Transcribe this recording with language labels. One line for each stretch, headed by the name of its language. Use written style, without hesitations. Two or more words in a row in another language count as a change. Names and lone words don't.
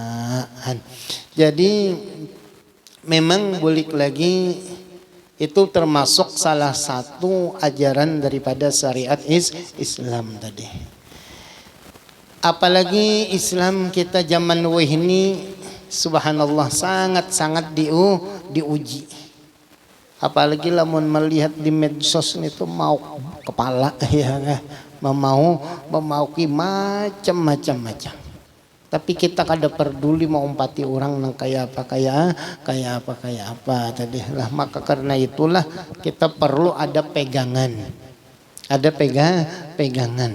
Indonesian: Jadi memang balik lagi itu termasuk salah satu ajaran daripada syariat Islam tadi. Apalagi Islam kita zaman ini subhanallah sangat-sangat diuji. Apalagi lamun melihat di medsos itu mau kepala ya, memauki macam-macam.
Banjar: Tapi kita kada peduli mau umpati orang nang kaya apa tadi lah.
Indonesian: Maka karena itulah kita perlu ada pegangan. Ada pegangan.